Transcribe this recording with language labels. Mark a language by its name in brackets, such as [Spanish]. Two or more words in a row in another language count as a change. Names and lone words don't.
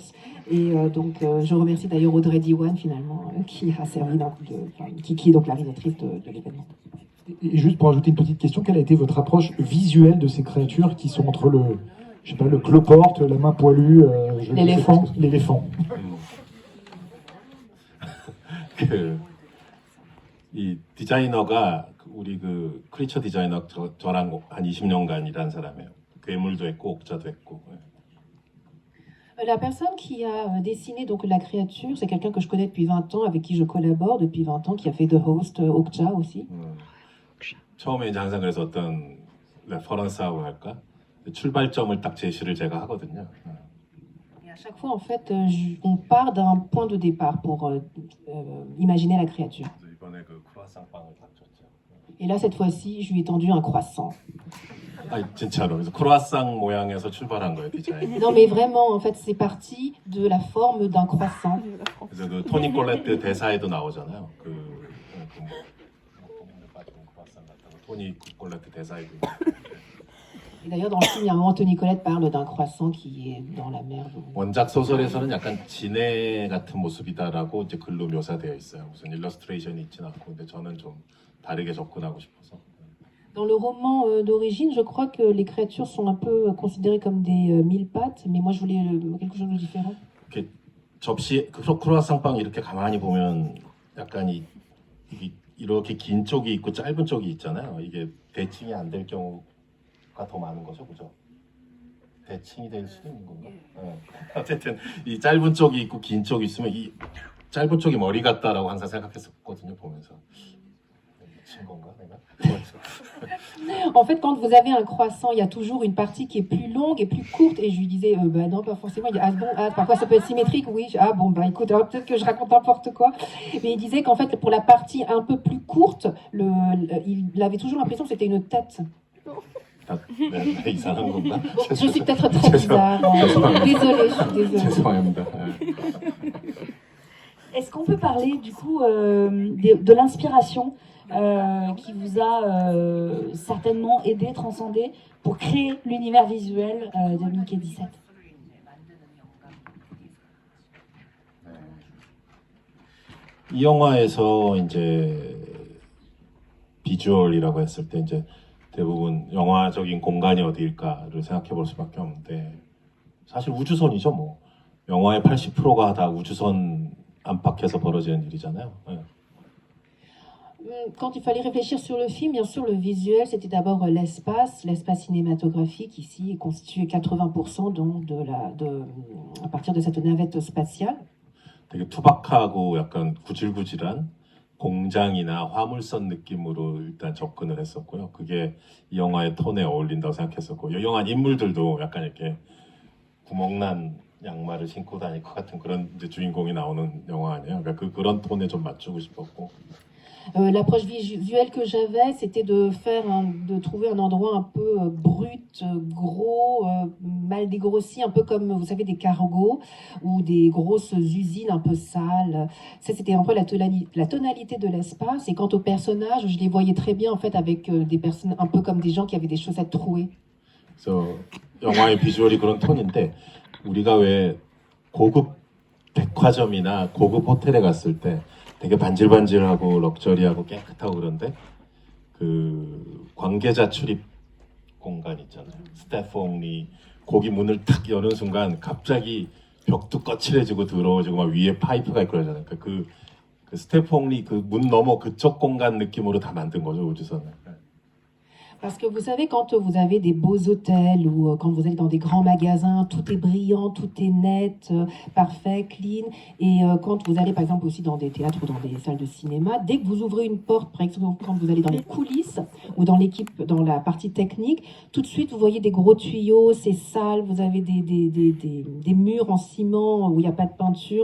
[French] Et donc je remercie d'ailleurs Audrey Diwan finalement qui a servi qui est donc la réalisatrice de l'événement. Et juste pour ajouter une petite question, quelle a été votre approche visuelle de ces créatures qui sont entre je sais pas, le cloporte, la main poilue, l'éléphant. [Korean] 이 디자이너가 우리 그 크리처 디자이너 저랑 한 20년간 일한 사람이에요. 괴물도 했고 옥자도 했고. [French] La personne qui a dessiné donc la créature, c'est quelqu'un que je connais depuis 20 ans, avec qui je collabore depuis 20 ans, qui a fait [English] The Host, [French] Okja aussi. [Korean] 처음에 이제 항상 그래서 어떤 레퍼런스하고 할까? 출발점을 딱 제시를 제가 하거든요. [French] Et à chaque fois, en fait, on part d'un point de départ pour imaginer la créature. [Korean] 이번에 그 크루아상 빵을 딱 줬죠. [French] Et là, cette fois-ci, je lui ai tendu un croissant. [Korean] 아 진짜로 그래서 크루아상 모양에서 출발한 거예요 디자인. [French] Non, mais vraiment, en fait, c'est parti de la forme d'un croissant. [Korean] 그래서 그 토니 콜레트 대사에도 나오잖아요. 토니 콜레트 대사에도. [French] Et d'ailleurs, dans le film, il y a un moment, Toni Collette parle d'un croissant qui est dans la mer. [Korean] 원작 소설에서는 약간 진해 같은 모습이다라고 이제 글로 묘사되어 있어요. 무슨 일러스트레이션이 있진 않고, 근데 저는 좀 다르게 접근하고 싶어서. [French] Dans le roman d'origine, je crois que les créatures sont un peu considérées comme des mille pattes, mais moi je voulais quelque chose de différent. [Korean] 이렇게 접시 크루아상 빵 이렇게 가만히 보면 약간 이렇게 긴 쪽이 있고 짧은 쪽이 있잖아요. 이게 대칭이 안 될 경우가 더 많은 거죠, 그죠? 대칭이 될 수도 있는 건가? 네. 어쨌든 이 짧은 쪽이 있고 긴 쪽이 있으면 이 짧은 쪽이 머리 같다라고 항상 생각했었거든요, 보면서. 미친 건가, 내가? [French] En fait, quand vous avez un croissant, il y a toujours une partie qui est plus longue et plus courte. Et je lui disais, bah non, pas forcément. Il dit, ah bon, parfois ça peut être symétrique, oui. Ah bon, bah écoute, peut-être que je raconte n'importe quoi. Mais il disait qu'en fait, pour la partie un peu plus courte, il avait toujours l'impression que c'était une tête. [Korean] 이상한 건가? [French] Je suis peut-être très bizarre. Désolée, je suis désolée. [Korean] 죄송합니다. [French] Est-ce qu'on peut parler du coup de l'inspiration qui vous a certainement aidé, transcendé pour créer l'univers visuel de Mickey 17? [Korean] 이 영화에서 이제 비주얼이라고 했을 때 이제 대부분 영화적인 공간이 어디일까를 생각해 볼 수밖에 없는데 사실 우주선이죠 뭐. 영화의 80%가 다 우주선 안팎에서 벌어지는 일이잖아요. 네. [French] Quand il fallait réfléchir sur le film, bien sûr, le visuel, c'était d'abord l'espace cinématographique ici est constitué 80% donc à partir de cette navette spatiale. [Korean] 되게 투박하고 약간 구질구질한 공장이나 화물선 느낌으로 일단 접근을 했었고요. 그게 이 영화의 톤에 어울린다고 생각했었고, 이 영화 인물들도 약간 이렇게 구멍난 양말을 신고 다닐 것 같은 그런 이제 주인공이 나오는 영화 아니에요. 그러니까 그런 톤에 좀 맞추고 싶었고. [French] L'approche visuelle que j'avais, c'était de trouver un endroit un peu brut, gros, mal dégrossi, un peu comme, vous savez, des cargos ou des grosses usines un peu sales. Ça, c'était un peu la tonalité de l'espace. Et quant aux personnages, je les voyais très bien, en fait, avec des personnes un peu comme des gens qui avaient des chaussettes trouées. [Korean] 그래서 영화의 비주얼이 그런 톤인데 우리가 왜 고급 백화점이나 고급 호텔에 갔을 때 되게 반질반질하고 럭셔리하고 깨끗하고 그런데 그 관계자 출입 공간 있잖아요. 스태프 only 거기 문을 탁 여는 순간 갑자기 벽도 거칠해지고 더러워지고 막 위에 파이프가 있고 그러잖아요. 그러니까 그 스테퐁리 그 문 너머 그쪽 공간 느낌으로 다 만든 거죠 우주선을. [French] Parce que vous savez, quand vous avez des beaux hôtels ou quand vous allez dans des grands magasins, tout est brillant, tout est net, parfait, clean. Et quand vous allez par exemple aussi dans des théâtres ou dans des salles de cinéma, dès que vous ouvrez une porte, par exemple quand vous allez dans les coulisses ou dans l'équipe, dans la partie technique, tout de suite vous voyez des gros tuyaux, c'est sale, vous avez des murs en ciment où il n'y a pas de peinture.